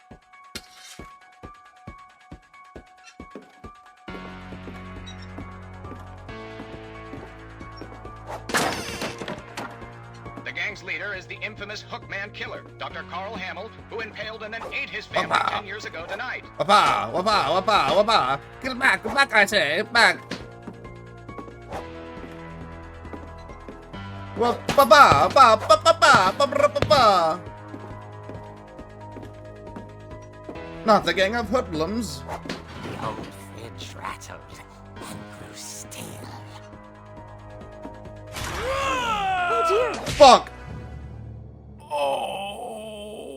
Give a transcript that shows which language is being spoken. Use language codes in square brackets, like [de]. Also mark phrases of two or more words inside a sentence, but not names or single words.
[en] The gang's leader is the infamous Hookman killer, Dr. Carl Hamill, who impaled and then ate his family Papa. 10 years ago tonight. Wapa! Wapa! Wapa! Wapa! Get back, I say! Get back! Wapa! Ba! Ba! Ba! Ba! Ba! Ba! Ba! Not the gang of hoodlums. old fridge rattled and grew still. Oh dear! Fuck! Oh.